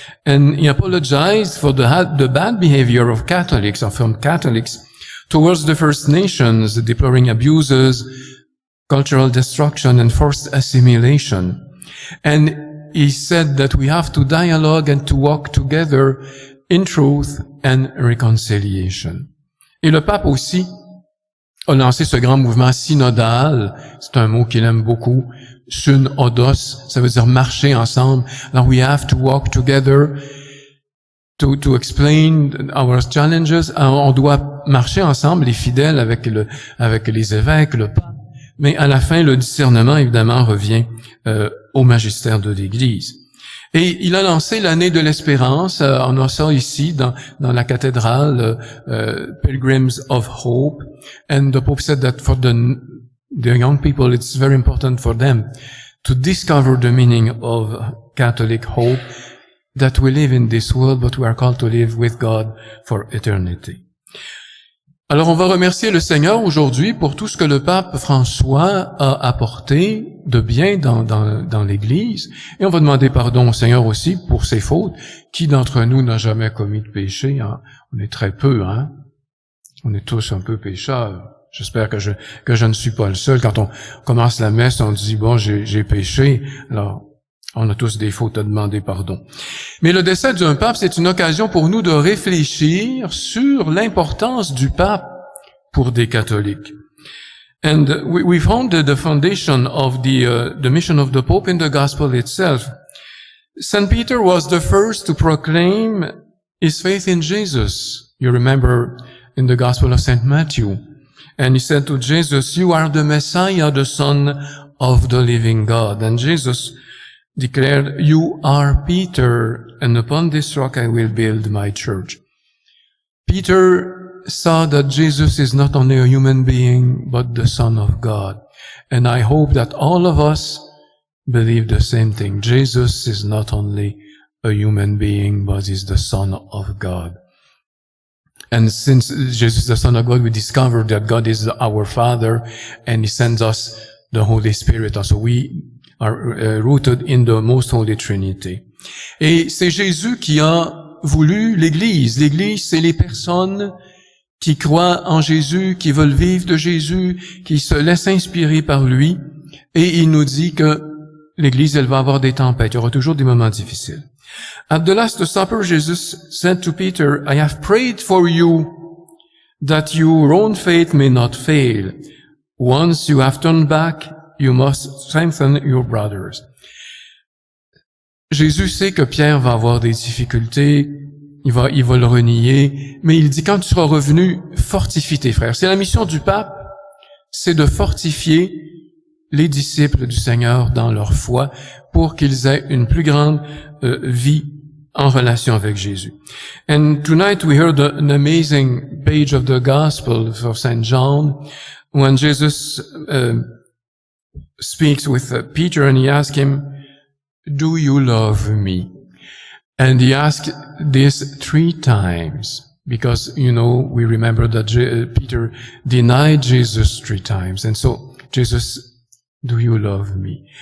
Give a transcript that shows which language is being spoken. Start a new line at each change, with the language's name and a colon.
English: And he apologized for the bad behavior of Catholics, or from Catholics, towards the First Nations, deploring abuses, cultural destruction, and forced assimilation. And he said that we have to dialogue and to walk together in truth and reconciliation.
French: Et le pape aussi a lancé ce grand mouvement synodal. C'est un mot qu'il aime beaucoup. Synodos, ça veut dire marcher ensemble.
English: Alors, we have to walk together to explain our challenges.
French: Alors, on doit marcher ensemble, les fidèles, avec les évêques, le pape. Mais à la fin, le discernement, évidemment, revient au magistère de l'Église. Et il a lancé l'année de l'espérance. On a ça ici dans la cathédrale, Pilgrims of Hope.
English: And the Pope said that for the young people, it's very important for them to discover the meaning of Catholic hope, that we live in this world, but we are called to live with God for eternity.
French: Alors, on va remercier le Seigneur aujourd'hui pour tout ce que le pape François a apporté de bien dans l'Église. Et on va demander pardon au Seigneur aussi pour ses fautes. Qui d'entre nous n'a jamais commis de péché? Hein? On est très peu, hein? On est tous un peu pécheurs. J'espère que je ne suis pas le seul. Quand on commence la messe, on dit, bon, j'ai péché. Alors, on a tous des fautes à demander pardon. Mais le décès d'un pape, c'est une occasion pour nous de réfléchir sur l'importance du pape pour des catholiques.
English: And we found the foundation of the mission of the Pope in the gospel itself. St. Peter was the first to proclaim his faith in Jesus. You remember in the gospel of St. Matthew. And he said to Jesus, "You are the Messiah, the Son of the living God." And Jesus declared, "You are Peter, and upon this rock I will build my church." Peter saw that Jesus is not only a human being, but the Son of God. And I hope that all of us believe the same thing. Jesus is not only a human being, but is the Son of God. And since Jesus is the Son of God, we discover that God is our Father, and He sends us the Holy Spirit. So we are rooted in the most holy Trinity.
French: Et c'est Jésus qui a voulu l'Église. L'Église, c'est les personnes qui croient en Jésus, qui veulent vivre de Jésus, qui se laissent inspirer par lui. Et il nous dit que l'Église, elle va avoir des tempêtes. Il y aura toujours des moments difficiles.
English: At the Last Supper, Jesus said to Peter, "I have prayed for you that your own faith may not fail. Once you have turned back, you must strengthen your brothers."
French: Jésus sait que Pierre va avoir des difficultés, il va le renier, mais il dit, quand tu seras revenu, fortifie tes frères. C'est la mission du pape, c'est de fortifier les disciples du Seigneur dans leur foi pour qu'ils aient une plus grande vie en relation avec Jésus.
English: And tonight we heard an amazing page of the Gospel of St. John when Jesus speaks with Peter and he asks him, "Do you love me?" And he asked this 3 times because, we remember that Peter denied Jesus 3 times. And so Jesus, "Do you love me?"